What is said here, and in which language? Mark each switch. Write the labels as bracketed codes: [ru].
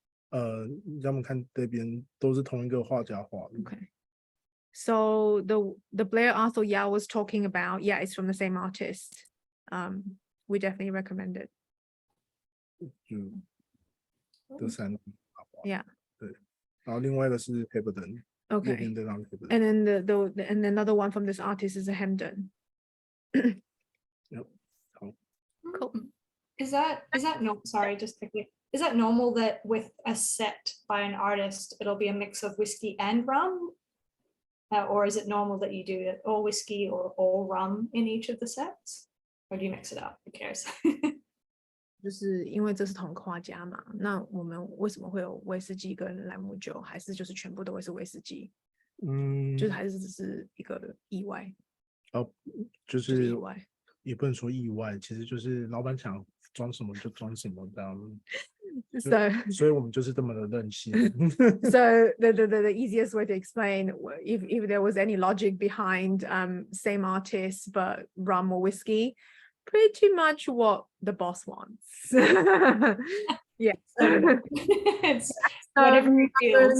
[zh] 让他们看这边都是同一个画家画的。 [en] Okay. So the Blair Arthur Yao was talking about, yeah, it's from the same artist. We definitely recommend it. [zh] 就这3张画 [en] Yeah. [zh] 对，然后另外一个是 Hebden， 右 [en] Okay. [zh] 边这张 Hebden， [en] And then and another one from this artist is a Hemden. Cool. Is that sorry, just quickly. Is that normal that with a set by an artist, it'll be a mix of whiskey and rum? Or is it normal that you do it all whiskey or all rum in each of the sets? Or do you mix it up? Who cares? [zh] 就是因为这是同一个画家嘛，那我们为什么会有威士忌跟朗姆酒，还是就是全部都会是威士忌？就是还是只是一个意外，就就是是意外。也不能说意外，其实就是老板想装什么就装什么这样。 [en] So, [zh] 所以我们就是这么的任性。 [en] so the easiest way to explain if there was any logic behind same artist but rum or whiskey, pretty much what the boss wants. Yes. It's whatever it feels.